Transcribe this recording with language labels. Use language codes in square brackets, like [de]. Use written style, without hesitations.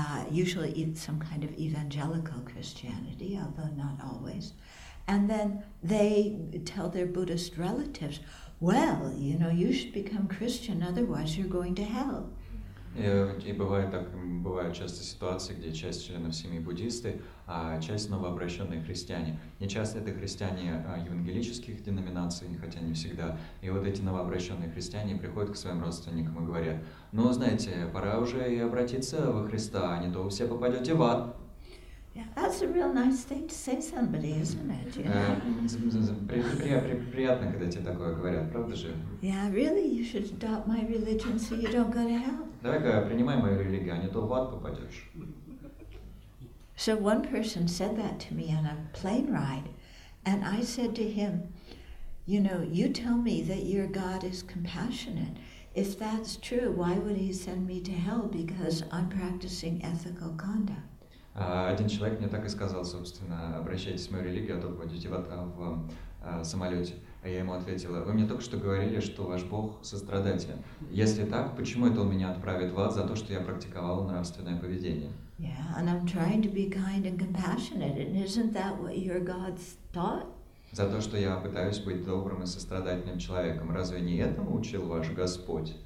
[en] Usually some kind of evangelical Christianity, although not always. And then they tell their Buddhist relatives, well, you should become Christian, otherwise you're going to hell. [ru] И бывают часто ситуации, где часть членов семьи буддисты, а часть новообращенные христиане. Не часто это христиане евангелических деноминаций, хотя не всегда. И вот эти новообращенные христиане приходят к своим родственникам и говорят, знаете, пора уже и обратиться во Христа, а не то вы все попадете в ад. [en] Yeah, that's a real nice thing to say somebody, isn't it? [ru] Приятно, когда тебе такое говорят, правда же? [en] Yeah, really, you should adopt my religion so you don't go to hell. [ru] Давай-ка принимай мою религию, а не то в ад попадешь. [en] So one person said that to me on a plane ride, and I said to him, you tell me that your God is compassionate. If that's true, why would he send me to hell because I'm practicing ethical conduct? [ru] Один человек мне так и сказал, собственно, обращайтесь в мою религию, а то пойдете в самолете. А я ему ответила, вы мне только что говорили, что ваш Бог сострадателен. Если так, почему это Он меня отправит в ад за то, что я практиковал нравственное поведение? [en] Yeah, and I'm trying to be kind and compassionate, and isn't that what your God taught? [ru] За то, что я пытаюсь быть добрым и сострадательным человеком. Разве не этому учил ваш Господь?